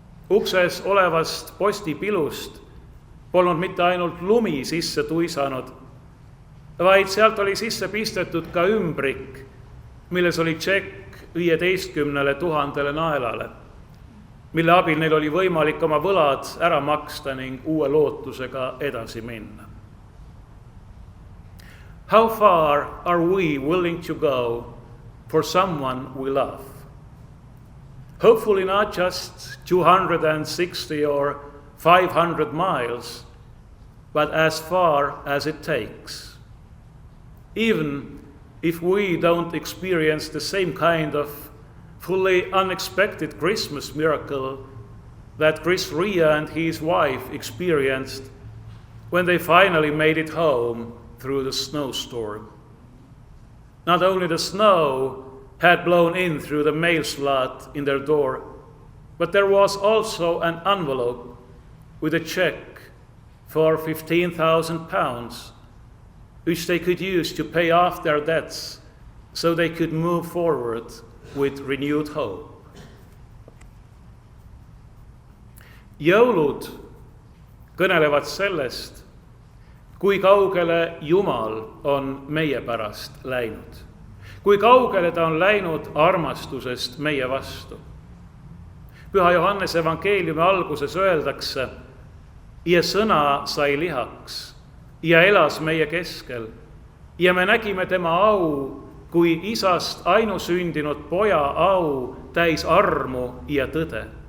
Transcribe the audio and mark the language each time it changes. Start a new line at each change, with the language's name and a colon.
Estonian: Ukses olevast postipilust polnud mitte ainult lumi sisse tuisanud, vaid sealt oli sisse pistetud ka ümbrik, milles oli tšekk 15 000 naelale, mille abil neil oli võimalik oma võlad ära maksta ning uue lootusega edasi minna.
English: How far are we willing to go for someone we love? Hopefully not just 260 or 500 miles, but as far as it takes. Even if we don't experience the same kind of fully unexpected Christmas miracle that Chris Rea and his wife experienced when they finally made it home through the snowstorm. Not only the snow had blown in through the mail slot in their door, but there was also an envelope with a check for £15,000, which they could use to pay off their debts so they could move forward with renewed hope.
Estonian: Jõulud kõnelevad sellest, kui kaugele Jumal on meie pärast läinud, kui kaugele ta on läinud armastusest meie vastu. Püha Johannese evangeeliumi alguses öeldakse, ja sõna sai lihaks ja elas meie keskel ja me nägime tema au kui isast ainusündinud poja au täis armu ja tõde.